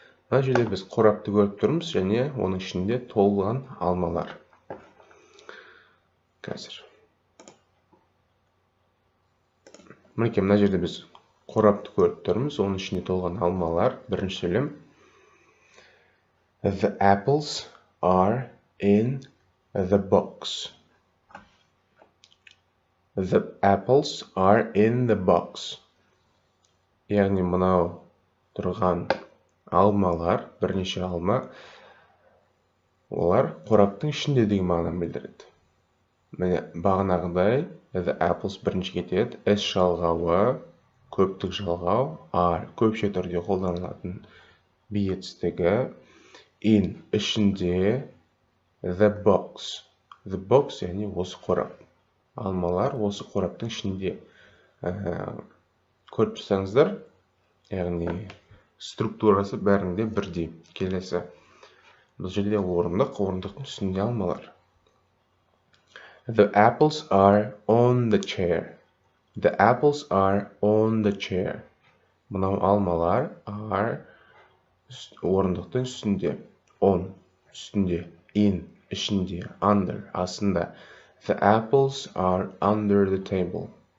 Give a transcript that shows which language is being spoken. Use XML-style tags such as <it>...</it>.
<kk>Мына жерде біз қорапты көріп тұрмыз және оның ішінде толған алмалар. Қазір. Мінекей мына жерде біз қорапты көріп тұрмыз, оның ішінде толған алмалар. Бірінші сөйлем.</kk> <en>The apples are in the box. The apples are in the box.</en> <kk>Яғни мынау тұрған алмалар, бірнеше алма, олар қораптың ішінде деген мағынаны білдіреді. Міне бағанағыдай the apples бірінші кетеді, s жалғауы, көптік жалғау, are көпше түрде қолданылатын be етістігі, in ішінде, the box. The box яғни осы қорап. Алмалар осы қораптың ішінде. Көріп тұрсаңыздар, яғни структурасы бәрінде бірдей. Келесі. Бұл жерде орындықтың үстінде алмалар.</kk> <en>The apples are on the chair. The apples are on the chair.</en> <kk>Мынау алмалар are орындықтың үстінде. On үстінде. In ішінде. Under астында.</kk> <en>The apples are under the table.</en>